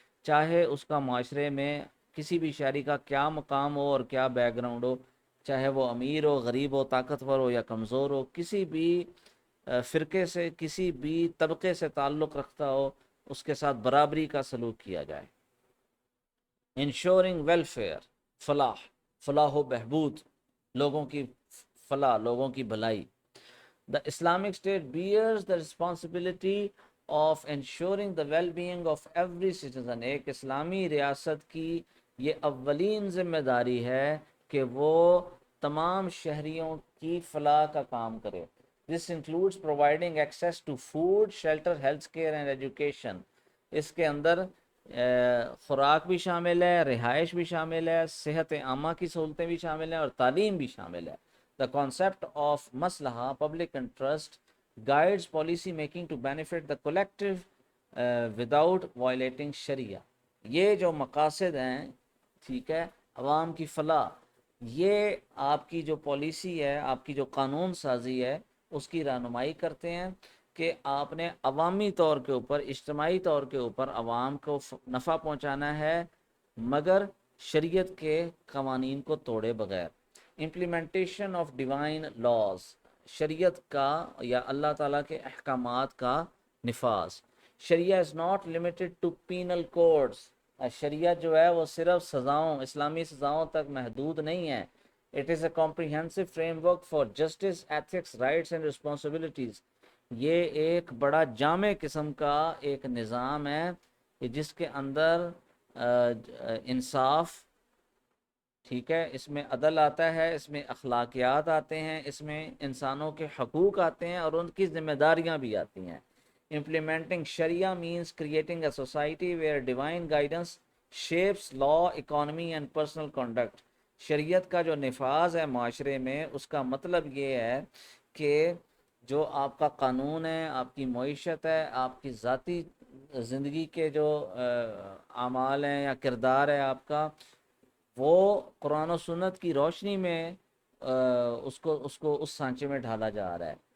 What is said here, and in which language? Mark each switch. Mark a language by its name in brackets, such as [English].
[Urdu] چاہے اس کا معاشرے میں کسی بھی شہری کا کیا مقام ہو اور کیا بیک گراؤنڈ ہو، چاہے وہ امیر ہو، غریب ہو، طاقتور ہو یا کمزور ہو، کسی بھی فرقے سے، کسی بھی طبقے سے تعلق رکھتا ہو، اس کے ساتھ برابری کا سلوک کیا جائے۔ [English] insuring welfare, [Urdu] فلاح و بہبود، لوگوں کی فلاح، لوگوں کی بھلائی. [English] The Islamic State bears the responsibility of ensuring the well-being of every citizen. [Urdu] ایک اسلامی ریاست کی یہ اولین ذمہ داری ہے کہ وہ تمام شہریوں کی فلاح کا کام کرے. [English] This includes providing access to food, shelter, health care and education. [Urdu] اس کے اندر خوراک بھی شامل ہے، رہائش بھی شامل ہے، صحت عامہ کی سہولتیں بھی شامل ہیں اور تعلیم بھی شامل ہے. [English] The concept of maslaha, public interest, guides policy making to benefit the collective without violating sharia. [Urdu] یہ جو مقاصد ہیں، ٹھیک ہے، عوام کی فلاح، یہ آپ کی جو پالیسی ہے، آپ کی جو قانون سازی ہے، اس کی رہنمائی کرتے ہیں کہ آپ نے عوامی طور کے اوپر، اجتماعی طور کے اوپر عوام کو نفع پہنچانا ہے، مگر شریعت کے قوانین کو توڑے بغیر. [English] implementation of divine laws, [Urdu] شریعت کا یا اللہ تعالیٰ کے احکامات کا نفاذ. [English] شریعہ is not limited to penal codes, [Urdu] شریعت جو ہے وہ صرف سزاؤں، اسلامی سزاؤں تک محدود نہیں ہے. [English] It is a comprehensive frame for justice, ethics, rights and responsibilities. [Urdu] یہ ایک بڑا جامع قسم کا ایک نظام ہے جس کے اندر انصاف، ٹھیک ہے، اس میں عدل آتا ہے، اس میں اخلاقیات آتے ہیں، اس میں انسانوں کے حقوق آتے ہیں اور ان کی ذمہ داریاں بھی آتی ہیں. [English] Implementing Sharia means creating a society where divine guidance shapes law, economy and personal conduct. [Urdu] شریعت کا جو نفاذ ہے معاشرے میں، اس کا مطلب یہ ہے کہ جو آپ کا قانون ہے، آپ کی معیشت ہے، آپ کی ذاتی زندگی کے جو اعمال ہیں یا کردار ہے آپ کا، وہ قرآن و سنت کی روشنی میں اس سانچے میں ڈھالا جا رہا ہے.